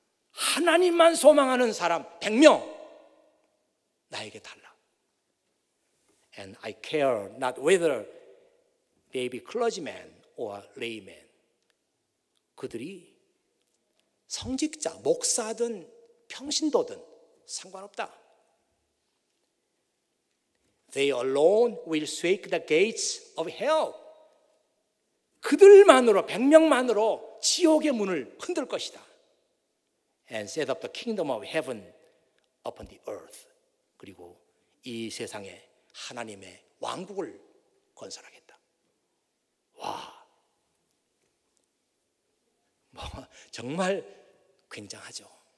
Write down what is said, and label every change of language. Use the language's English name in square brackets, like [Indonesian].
[Korean] 하나님만 소망하는 사람 100명 나에게 달라. [English] And I care not whether they be clergyman or layman. [Korean] 그들이 성직자, 목사든 평신도든 상관없다. [English] They alone will shake the gates of hell. [Korean] 그들만으로 100명만으로 지옥의 문을 흔들 것이다. [English] And set up the kingdom of heaven upon the earth. [Korean] 그리고 이 세상에 하나님의 왕국을 건설하겠다. 와, 정말 굉장하죠.